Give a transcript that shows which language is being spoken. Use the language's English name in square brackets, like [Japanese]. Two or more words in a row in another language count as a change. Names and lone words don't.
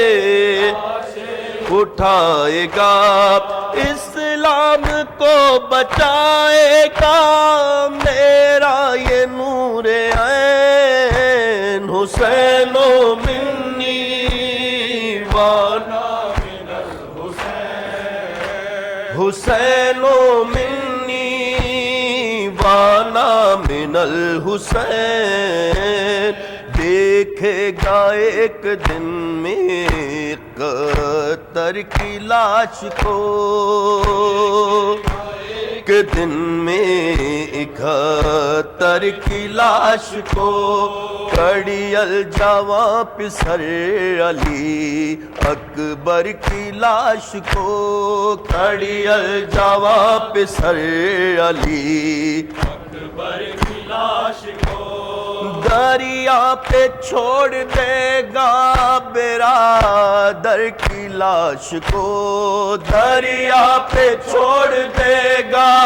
[Urdu] اٹھائے گا، اسلام کو بچائے گا میرا یہ نور عین، [Arabic] حسین منی وانا من الحسین، حسین منی وانا من [Urdu] الحسین، دیکھے گا ایک دن میں قطر کی لاش کو، ایک دن میں 71 کی لاش کو، کڑی الجواں پسر علی اکبر کی لاش کو، کڑی الجواں پسر علی اکبر کی لاش کو، دریا پہ چھوڑ دے گا برادر کی لاش کو، دریا پہ چھوڑ دے گا